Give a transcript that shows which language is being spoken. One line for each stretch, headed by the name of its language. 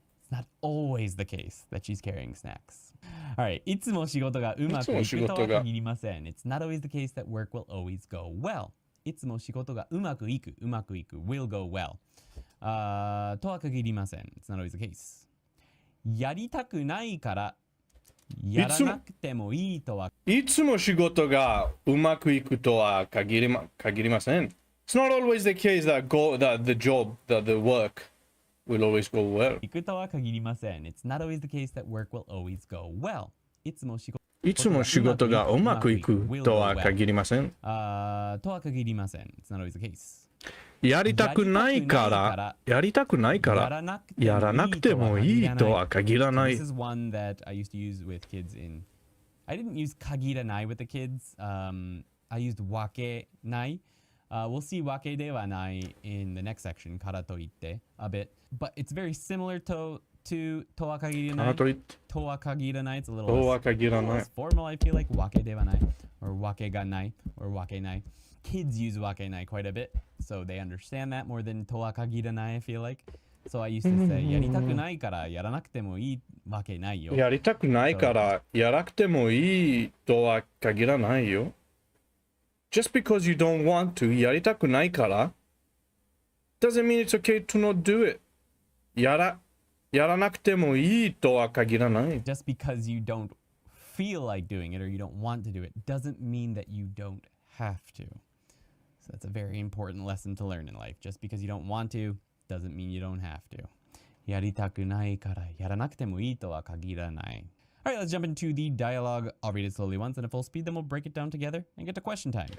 English: It's not always the case that she's carrying snacks.
Japanese: Alright, いつも仕事がうまくいくとは限りません。
English: It's not always the case that work will always go well.
Japanese: いつも仕事がうまくいく
English: will go well.
Japanese: とは限りません。
English: It's not always the case.
Japanese: やりたくないからやらなくてもいいとは。いつも仕事がうまくいくとは限りません。
English: It's not always the case that the job, that the work will always go well.
Japanese: いくとは限りません。
English: It's not always the case that work will always go well.
Japanese: いつも仕事がうまくいくとは限りません。とは限りません。
English: It's not always the case.
Japanese: やりたくないからやらなくてもいいとは限らない。
English: This is one that I used to use with kids in. I didn't use 限らない with the kids. I used わけない.We'll see わけではない in the next section からといって a bit. But it's very similar to とは限らない。
Japanese: とは限らない。
English: It's a little less formal, I feel like. わけではない or わけがない or わけない. Kids use わけない quite a bit, so they understand that more than とは限らない I feel like. So I used to say
Japanese: やりたくないからやらなくてもいいわけないよ。やりたくないからやらなくてもいいとは限らないよ。
English: Just because you don't want to
Japanese: やりたくないから
English: doesn't mean it's okay to not do it.
Japanese: やらなくてもいいとは限らない。
English: Just because you don't feel like doing it or you don't want to do it doesn't mean that you don't have to. So that's a very important lesson to learn in life. Just because you don't want to doesn't mean you don't have to.
Japanese: やりたくないからやらなくてもいいとは限らない。
English: All right, let's jump into the dialogue. I'll read it slowly once and at full speed, then we'll break it down together and get to question time.